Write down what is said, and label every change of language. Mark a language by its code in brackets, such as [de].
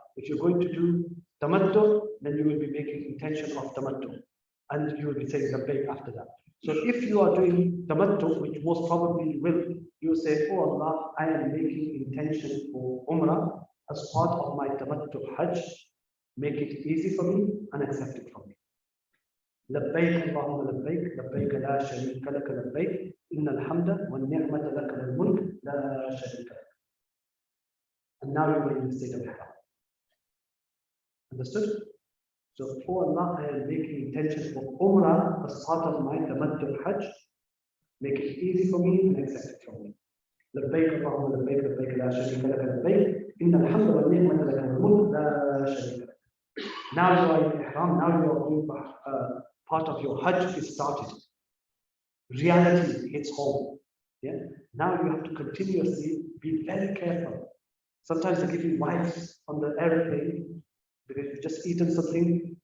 [en] If you're going to do tamattu, then you will be making intention of tamattu. And you will be saying labbaik after that. So if you are doing tamattu, which most probably you will, you will say, oh Allah, I am making intention for Umrah as part of my tamattu Hajj. Make it easy for me and accept it from me. [ar] لبيك اللهم لبيك لبيك لا شريك لك لبيك إن الحمد والنعمة لك والملك لا شريك لك. [en] And now you are in the state of ihram. Understood? So for Allah, I am making intention for Umrah as part of my tamattu Hajj. Make it easy for me and accept it from me. [ar] لبيك اللهم لبيك لبيك لا شريك لك لبيك إن الحمد والنعمة لك والملك لا شريك لك. [en] Now you are in ihram. Now you are going part of your Hajj is started. Reality hits home. Yeah. Now you have to continuously be very careful. Sometimes they give you wipes on the airplane because you've just eaten something.